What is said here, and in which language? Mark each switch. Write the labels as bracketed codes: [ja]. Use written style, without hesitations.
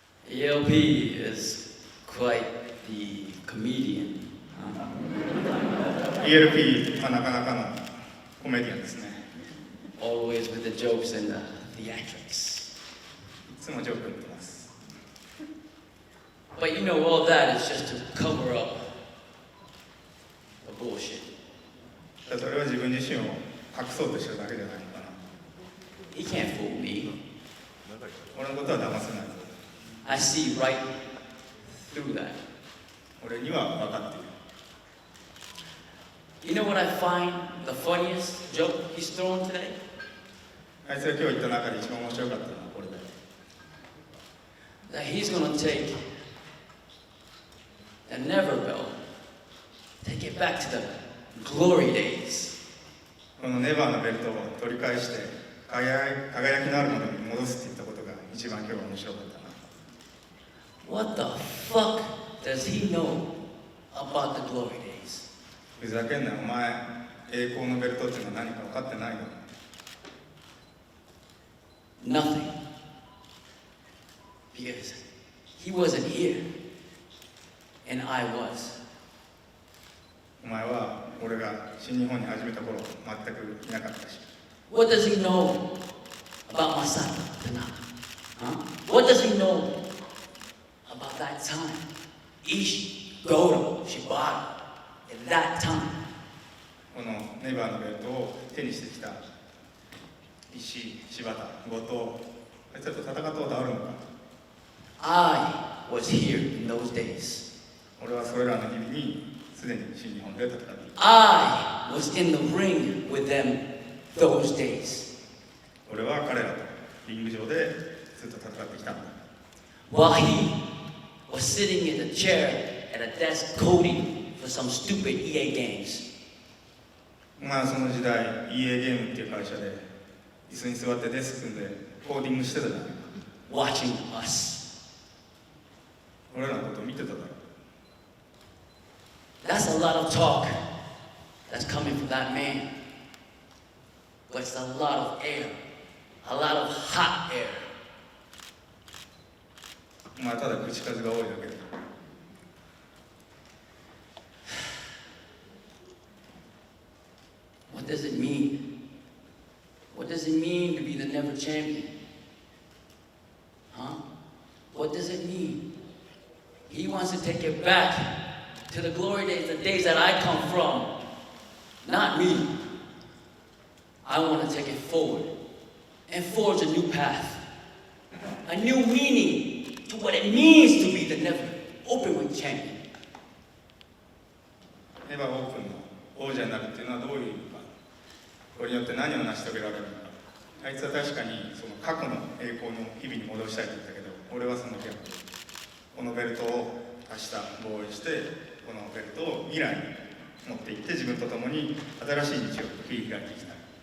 [en] ELP is quite the comedian. [ja] ELP はなかなかのコメディアンですね。 [en] Always with the jokes and theatrics. [ja] いつもジョーク言ってます。 [en] But you know, all that is just to cover up the bullshit. [ja] ただそれは自分自身を隠そうとしてるだけじゃないのかな。 [en] He can't fool me. [ja] 俺のことは騙せない。 [en] I see right through that. [ja] 俺には分かっている。 [en] You know what I find the funniest joke he's thrown today? [ja] あいつが今日言った中で一番面白かったのはこれだよ。 [en] That he's gonna take the Never Belt, take it back to the glory days. [ja] このネバーのベルトを取り返して輝きのあるものに戻すって言ったことが一番今日は面白かったな。 [en] What the fuck does he know about the glory days? [ja] ふざけんな、お前栄光のベルトっていうのは何か分かってないの？ [en] Nothing. Because he wasn't here, and I was. [ja] お前は俺が新日本に始めた頃全くいなかったし。 [en] What does he know about Masato Tanaka? Huh? What does he know about that time? Ishii, Goto, Shibata, at that time. [ja] このネバーのベルトを手にしてきた石井、柴田、後藤、あいつらと戦ったことあるのか？ [en] I was here in those days. [ja] 俺はそれらの日々にすでに新日本で戦っている。 [en] I was in the ring with them those days. [ja] 俺は彼らとリング上でずっと戦ってきたんだ。 [en] While he was sitting in a chair at a desk coding for some stupid EA games. [ja] お前はその時代 EA ゲームっていう会社で椅子に座ってデスク組んでコーディングしてたじゃないか。 [en] Watching us. [ja] 俺らのこと見てただろ。 [en] That's a lot of talk that's coming from that man. But it's a lot of air. A lot of hot air. [ja] お前はただ口数が多いだけだ。 [en] What does it mean? What does it mean to be the never champion? Huh? What does it mean? He wants to take it back to the glory days, the days that I come from. Not me. I want to take it forward and forge a new path. A new meaning to what it means to be the never openweight champion. [ja] ネバーオープンの王者になるっていうのはどういう意味か。これによって何を成し遂げられるのか。あいつは確かにその過去の栄光の日々に戻したいと言ったけど、俺はその逆。このベルトを明日防衛して、このベルトを未来に持っていって自分と共に新しい道を切り開いていきたい。